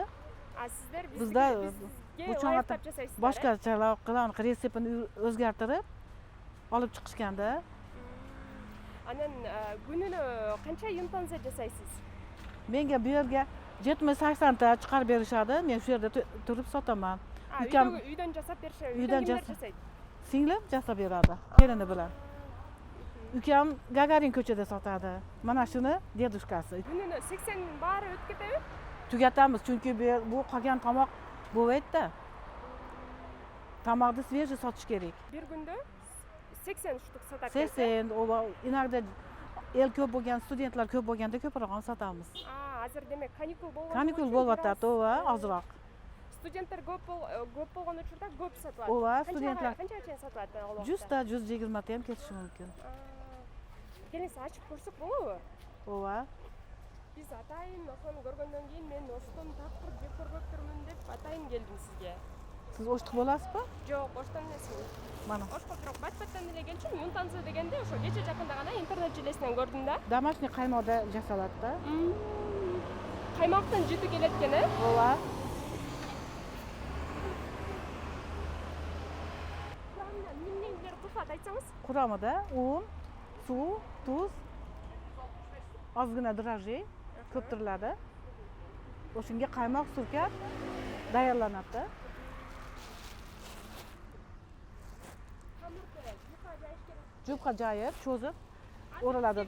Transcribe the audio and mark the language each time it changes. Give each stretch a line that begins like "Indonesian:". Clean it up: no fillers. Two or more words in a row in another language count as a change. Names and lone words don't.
Kyrgyz: Сиздер бизде бул чоң атап жасайсыздар. Башкача кылган рецептин өзгөртүп алып чыгышкан да. Анан күнүнө канча юнтанза жасайсыз? Менге бу жерге 70-80 чыгарып беришadi.
Uzbek: Men shu yerda turib sotaman.
Kyrgyz: Үйдөн жасап беришет. Үйдөн Kimler жасайт?
Uzbek: Singlim жасап beradi, kelini bilan. Ukam Gagarin ko'chada sotadi. Mana shuni dedushkasi.
Kyrgyz: Күнүнө 80 баары өтүп кетеби?
Uzbek: Tugatamiz, chunki bu qolgan tomoq bo'lmaydi-da. Tomoqni свежий sotish kerak.
Kyrgyz: Bir күндө 80 штук сатат экенсиз.
Uzbek: 80, иногда
Kyrgyz: эл көп
Uzbek: bo'lgan, studentlar көп bo'lganda ko'proq sotamiz.
Kyrgyz: Азыр демек каникул болгон. Каникул болуп атат, ооба, азыраак. Студенттер көп болгон учурда көп сатылат. Ооба, студенттер. Канчага чейин сатылат ал убакта?
Uzbek: 100 та 120 та ham ketishi mumkin.
Kyrgyz: Келиңиз, ачып көрсөк болобу? Ооба. Биз атайын ошону көргөндөн кийин мен Оштон тапкыр жеп көрбөктүрмүн деп атайын келдим сизге.
Uzbek: Siz Oshtiq bo'lasizmi?
Kyrgyz: Жок, Оштон эмесмин. Mana. Ошко бирок бат-баттан эле келчүм. Юнтанза дегенде ошо кече жакында гана интернет желесинен көрдүм да. Домашний qaymoqda жасалат да. Каймактан жыты келет экен, Ооба. Курамында эмнелер кошулат айтсаңыз?
Uzbek: Quramida un, suv, tuz, ozgina дрожжи ko'ptiriladi. O'shunga qaymoq surkab tayyorlanadi. Jupqa joyib, cho'zib O'raladida.